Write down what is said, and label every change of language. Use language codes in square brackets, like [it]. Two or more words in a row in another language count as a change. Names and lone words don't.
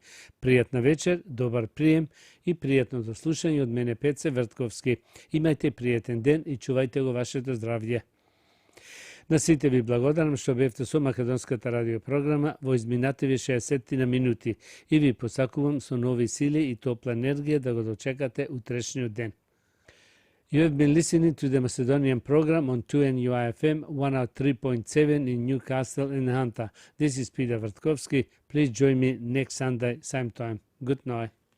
[mk] Пријатна вечер, добар прием и пријатното слушање од мене Пеце Вртковски. Имајте пријатен ден и чувајте го вашето здравје. На сите ви благодарам што бевте со македонската радиопрограма во изминативи 60 минути и ви посакувам со нови сили и топла енергија да го дочекате утрешниот ден. [en] You have been listening to the Macedonian program on 2NUI-FM 103.7 in Newcastle and Hunter. This is Peter Vrtkovski. Please join me next Sunday, same time. Good night.